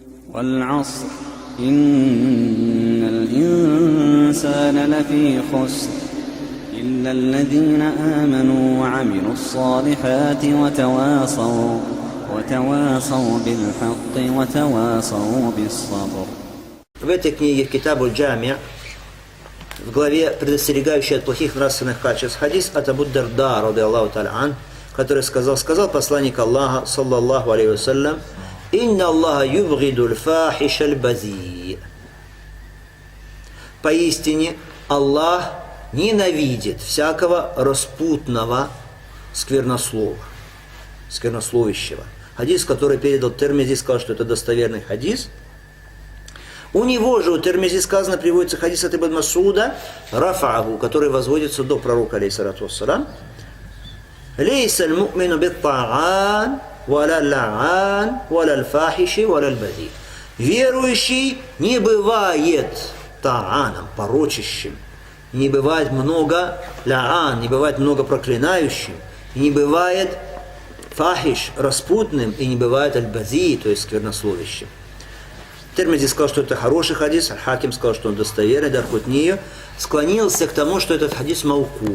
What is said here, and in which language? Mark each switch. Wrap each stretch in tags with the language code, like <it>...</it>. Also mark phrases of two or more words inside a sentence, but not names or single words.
<ar>والعصر إن الإنسان لفي خسر إلا الذين آمنوا وعملوا الصالحات وتواصوا بالحق وتواصوا بالصبر.</ar> <ru>В этой книге Китабуль Джамия, в главе, предостерегающей от плохих нравственных качеств, хадис от Абу Дарда,</ru> <ar>رضي الله تعالى عن,</ar> <ru>который сказал посланник Аллаха,</ru> <ar>صلى الله عليه وسلم: «إن الله يبغض الفاحش البذيء».</ar> <ru>Поистине, Аллах ненавидит всякого распутного сквернословящего. Хадис, который передал Тирмизи, сказал, что это достоверный хадис. У него же, у Тирмизи сказано, приводится хадис от Ибн Масуда, рафа'аху, который возводится до пророка,</ru> <ar>عليه الصلاة والسلام. «ليس المؤمن بالطعان ولا اللعان ولا الفاحش ولا البذيء».</ar> <ru>Верующий не бывает та'аном, порочащим, не бывает много ла'ан, не бывает много проклинающим, не бывает фахиш, распутным, и не бывает аль-бази, то есть сквернословящим. Тирмизи сказал, что это хороший хадис, Аль-Хаким сказал, что он достоверный, Даркутни склонился к тому, что этот хадис маукуф.</ru>